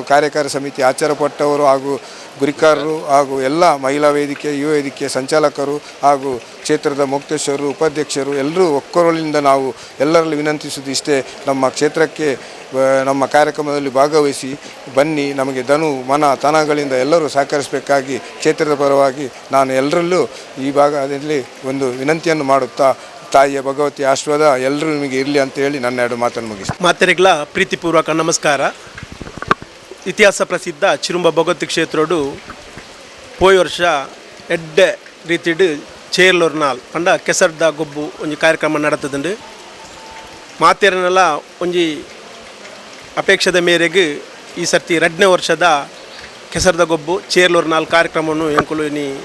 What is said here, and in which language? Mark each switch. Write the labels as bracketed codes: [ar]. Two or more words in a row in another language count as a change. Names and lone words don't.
[kn] ಕಾರ್ಯಕಾರಿ ಸಮಿತಿ ಆಚಾರಪಟ್ಟವರು ಹಾಗೂ ಗುರಿಕಾರರು ಹಾಗೂ ಎಲ್ಲ ಮಹಿಳಾ ವೇದಿಕೆ ಯುವ ವೇದಿಕೆ ಸಂಚಾಲಕರು ಹಾಗೂ ಕ್ಷೇತ್ರದ ಮುಕ್ತೇಶ್ವರರು ಉಪಾಧ್ಯಕ್ಷರು ಎಲ್ಲರೂ ಒಕ್ಕೊರಲಿನಿಂದ ನಾವು ಎಲ್ಲರಲ್ಲಿ ವಿನಂತಿಸುವುದು ಇಷ್ಟೇ, ನಮ್ಮ ಕ್ಷೇತ್ರಕ್ಕೆ ನಮ್ಮ ಕಾರ್ಯಕ್ರಮದಲ್ಲಿ ಭಾಗವಹಿಸಿ ಬನ್ನಿ, ನಮಗೆ ಧನು ಮನ ತನಗಳಿಂದ ಎಲ್ಲರೂ ಸಹಕರಿಸಬೇಕಾಗಿ ಕ್ಷೇತ್ರದ ಪರವಾಗಿ ನಾನು ಎಲ್ಲರಲ್ಲೂ ಈ ಭಾಗದಲ್ಲಿ ಒಂದು ವಿನಂತಿಯನ್ನು ಮಾಡುತ್ತಾ ತಾಯಿಯ ಭಗವತಿ ಆಶೀರ್ವಾದ ಎಲ್ಲರೂ ನಿಮಗೆ ಇರಲಿ ಅಂತ ಹೇಳಿ ನನ್ನ ಎರಡು ಮಾತನ್ನು ಮುಗಿಸ್ತೀನಿ. [tcy] ಮಾತೆರೆಗ್ಲ ಪ್ರೀತಿಪೂರ್ವಕ ನಮಸ್ಕಾರ. ಇತಿಹಾಸ ಪ್ರಸಿದ್ಧ ಚಿರುಂಬ ಭಗವತಿ ಕ್ಷೇತ್ರೋಡು ಪೋಯ್ ವರ್ಷ ಎಡ್ಡೆ ರೀತಿಡ್ ಚೇರ್ಲೋರ್ನಾಲ್ ಪಂಡ ಕೆಸರ್ದ ಗೊಬ್ಬು ಒಂಜಿ ಕಾರ್ಯಕ್ರಮ ನಡತದುಂಡು. ಮಾತೆರನೆಲ್ಲ ಒಂಜಿ ಅಪೇಕ್ಷದ ಮೇರೆಗೆ ಈ ಸರ್ತಿ 2ನೇ ವರ್ಷದ ಕೆಸರ್ದ ಗೊಬ್ಬು ಚೇರ್ಲೋರ್ನಾಲ್ ಕಾರ್ಯಕ್ರಮವನ್ನು ಎಂಕುಲು ಇನಿ